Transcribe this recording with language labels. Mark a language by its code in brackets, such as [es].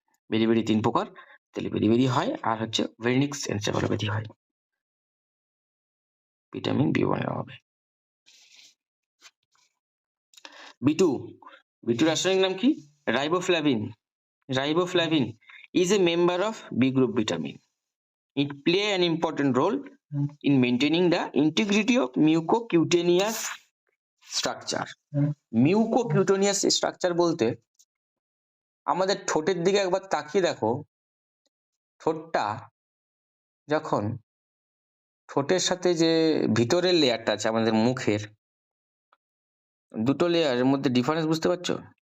[bn] বেরি বেরি 3 প্রকার, তাহলে বেরি বেরি হয় আর হচ্ছে ওয়েরনিক্স এনসেফালোপ্যাথি হয় ভিটামিন B1 এর অভাবে। B2, B2 রাসায়নিক নাম কি? Riboflavin. [en] Riboflavin is a member of B group vitamin. It play an important role in maintaining the integrity of mucocutaneous structure. [bn] Mucocutaneous structure বলতে আমাদের ঠোঁটের দিকে একবার তাকিয়ে দেখো, ঠোঁটটা যখন ঠোঁটের সাথে যে ভিতরের লেয়ারটা আছে আমাদের মুখের, দুটো লেয়ারের মধ্যে ডিফারেন্স বুঝতে পারছো?